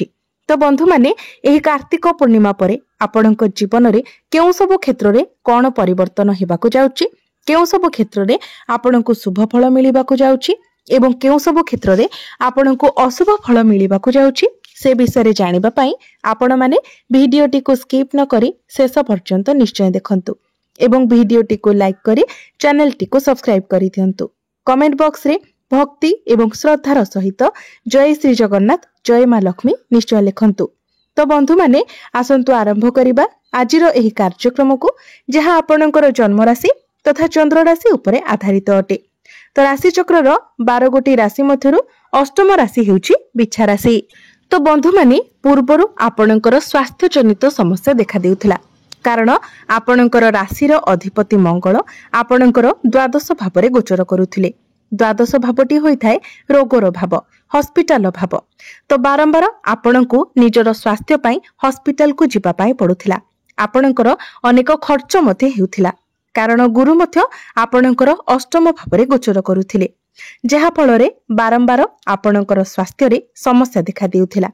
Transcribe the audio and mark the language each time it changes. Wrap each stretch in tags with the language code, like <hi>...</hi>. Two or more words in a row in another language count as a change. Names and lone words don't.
<or>ତ ବନ୍ଧୁ ମାନେ ଏହି କାର୍ତ୍ତିକ ପୂର୍ଣ୍ଣିମା ପରେ ଆପଣଙ୍କ ଜୀବନ ରେ କେଉଁ ସବୁ କ୍ଷେତ୍ର ରେ କ'ଣ ପରିବର୍ତ୍ତନ ହେବାକୁ ଯାଉଛି, କେଉଁ ସବୁ କ୍ଷେତ୍ର ରେ ଆପଣଙ୍କୁ ଶୁଭ ଫଳ ମିଳିବାକୁ ଯାଉଛି ଏବଂ କେଉଁ ସବୁ କ୍ଷେତ୍ର ରେ ଆପଣଙ୍କୁ ଅଶୁଭ ଫଳ ମିଳିବାକୁ ଯାଉଛି, ସେ ବିଷୟ ଜାଣିବା ପାଇଁ ଆପଣ ମାନେ ଭିଡିଓଟି କୁ ସ୍କିପ୍ ନ କରି ଶେଷ ପର୍ଯ୍ୟନ୍ତ ନିଶ୍ଚୟ ଦେଖନ୍ତୁ ଏବଂ ଭିଡିଓଟି କୁ ଲାଇକ୍ କରି ଚ୍ୟାନେଲ ଟି କୁ ସବସ୍କ୍ରାଇବ୍ କରି ଦିଅନ୍ତୁ।</or> <en>comment box</en> <or>ରେ ଭକ୍ତି ଏବଂ ଶ୍ରଦ୍ଧାର ସହିତ ଜୟ ଶ୍ରୀ ଜଗନ୍ନାଥ, ଜୟ ମାଁ ଲକ୍ଷ୍ମୀ ନିଶ୍ଚୟ ଲେଖନ୍ତୁ। ତ ବନ୍ଧୁ ମାନେ ଆସନ୍ତୁ ଆରମ୍ଭ କରିବା ଆଜିର ଏହି କାର୍ଯ୍ୟକ୍ରମ କୁ, ଯାହା ଆପଣଙ୍କର ଜନ୍ମ ରାଶି ତଥା ଚନ୍ଦ୍ର ରାଶି ଉପରେ ଆଧାରିତ ଅଟେ। ତ ରାଶି ଚକ୍ରର 12 ଗୋଟି ରାଶି ମଧ୍ୟରୁ ଅଷ୍ଟମ ରାଶି ହେଉଛି ବିଛା ରାଶି। ତ ବନ୍ଧୁ ମାନେ ପୂର୍ବରୁ ଆପଣଙ୍କର ସ୍ୱାସ୍ଥ୍ୟ ଜନିତ ସମସ୍ୟା ଦେଖା ଦେଉଥିଲା। କାରଣ ଆପଣଙ୍କର ରାଶିର ଅଧିପତି ମଙ୍ଗଳ ଆପଣଙ୍କର ଦ୍ୱାଦଶ ଭାବରେ ଗୋଚର କରୁଥିଲେ। ଦ୍ୱାଦଶ ଭାବଟି ହୋଇଥାଏ ରୋଗର ଭାବ, ହସ୍ପିଟାଲ ଭାବ। ତ ବାରମ୍ବାର ଆପଣଙ୍କୁ ନିଜର ସ୍ୱାସ୍ଥ୍ୟ ପାଇଁ ହସ୍ପିଟାଲ କୁ ଯିବା ପାଇଁ ପଡୁଥିଲା। ଆପଣଙ୍କର ଅନେକ ଖର୍ଚ୍ଚ ମତେ ହେଉଥିଲା। କାରଣ ଗୁରୁ ମଧ୍ୟ ଆପଣଙ୍କର ଅଷ୍ଟମ ଭାବରେ ଗୋଚର କରୁଥିଲେ, ଯାହା ଫଳରେ ବାରମ୍ବାର ଆପଣଙ୍କର ସ୍ୱାସ୍ଥ୍ୟ ରେ ସମସ୍ୟା ଦେଖା ଦେଉଥିଲା।</or>